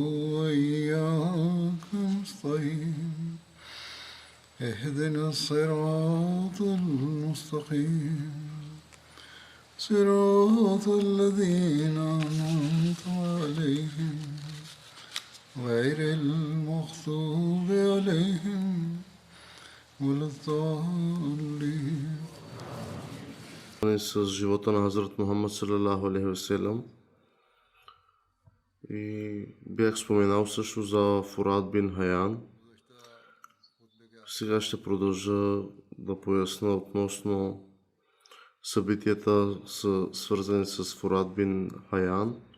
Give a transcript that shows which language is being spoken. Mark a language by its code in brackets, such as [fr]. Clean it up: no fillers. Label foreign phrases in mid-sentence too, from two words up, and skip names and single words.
[ar] وإياك نستعين اهدنا الصراط المستقيم صراط الذين أنعمت عليهم غير المغضوب عليهم ولا الضالين. [bg] С живота на Хазрат Мухаммад [ar] صلى الله عليه وسلم. [bg] И бях споменал също за Фурат бин Хаян. Сега ще продължа да поясна относно събитията, свързани с Фурат бин Хаян.